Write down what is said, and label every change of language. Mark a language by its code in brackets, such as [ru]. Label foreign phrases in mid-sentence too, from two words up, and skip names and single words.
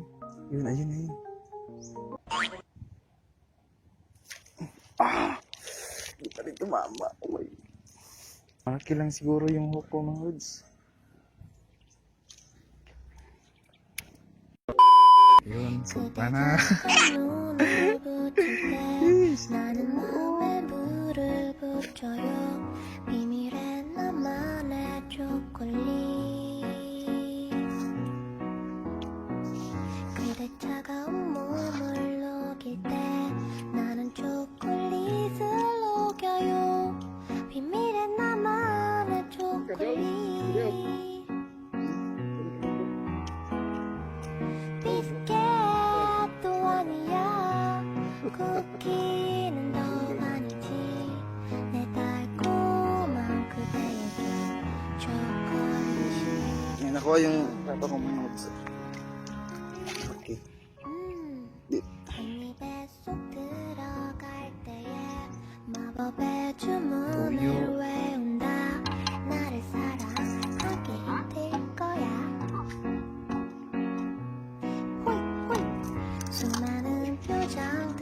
[tl] Yun, ayun na yun. Di pa rin tumama. [en] Oh my. [tl] Malaki lang siguro yung hook ko, mga Lods. Yun, sumpa na. [ko] 나는 마음에 불을 붙여요 비밀의 나만의 초콜릿 그대 차가운 몸을 녹일 때 나는 초콜릿을 녹여요 비밀의 나만의 초콜릿 비스켓도 아니야 쿠키는 더 아니지 내 달콤한 그대에게 초콜릿이 [tl] May nakuha yung papa ko mga Lods. Okay. [ko] 한 입에 쏙 들어갈 때에 마법의 주문을 외운다 나를 사랑하게 될 거야 호잇 호잇 수많은 표정들